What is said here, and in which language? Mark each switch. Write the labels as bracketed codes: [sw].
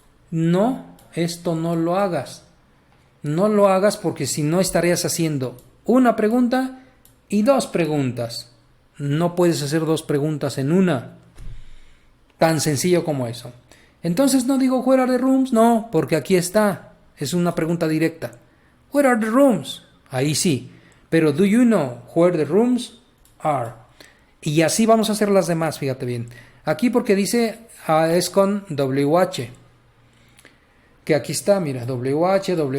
[es] No, esto no lo hagas. No lo hagas porque si no estarías haciendo una pregunta y dos preguntas. No puedes hacer dos preguntas en una. Tan sencillo como eso. Entonces no digo [en] where are the rooms, [es] no, porque aquí está. Es una pregunta directa. [en] Where are the rooms? [es] Ahí sí. Pero [en] do you know where the rooms are? [es] Y así vamos a hacer las demás, fíjate bien. Aquí porque dice es con WH. Que aquí está, mira, WH.